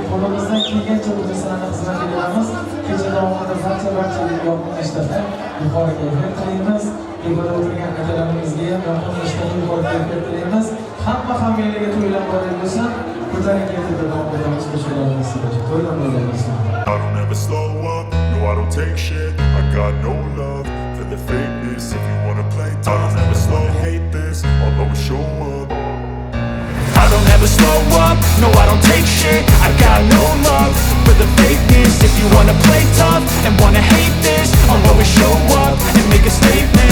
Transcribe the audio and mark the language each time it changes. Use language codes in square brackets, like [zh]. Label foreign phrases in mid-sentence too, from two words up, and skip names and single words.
[uz] Qo'limizdan kelgancha bu sizlarga xizmat beramiz. Kecha davomida barchaga yoqimli ishlarga yuqori kayfiyat tilaymiz. Yig'ilib o'tirgan akalarimizga ham yoqimli ishlarga yuqori kayfiyat tilaymiz. Hamma hammalarga to'ylar bor bo'lsin. Ko'tarinki kayfiyatda davom etamiz qo'shiqlarimiz bo'yicha. To'ylar bor bo'lsin. [en] I don't ever slow up, no I don't take shit. I got no love for the fakeness. If you wanna play tough, I don't ever slow hate this. I'll always show up. I don't ever slow up, no I don't take shit. I got no love for the fakeness. If you wanna play tough and wanna hate this, I'll always show up and make a statement.